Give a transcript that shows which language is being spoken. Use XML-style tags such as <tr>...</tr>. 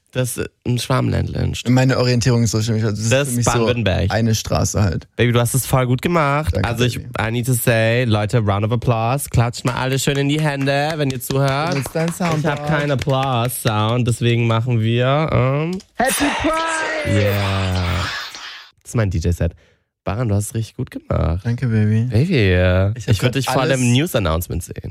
<de>Das ist ein Schwarmländlein. Meine Orientierung ist so schön. Das ist für mich Baden-Württemberg. So eine Straße halt. Baby, du hast es voll gut gemacht. Danke,</de> <en>also, I need to say,</en> <de>Leute,</de> <en>round of applause.</en> <de>Klatscht mal alle schön in die Hände, wenn ihr zuhört. Ist dein Sound? Ich habe keinen Applause-Sound, deswegen machen wir.</de> <en>Happy Pride! Yeah.</en> <de>Das ist mein DJ-Set. Baran, du hast es richtig gut gemacht. Danke, Baby. Baby, ich würde dich vor allem im News-Announcement sehen.</de>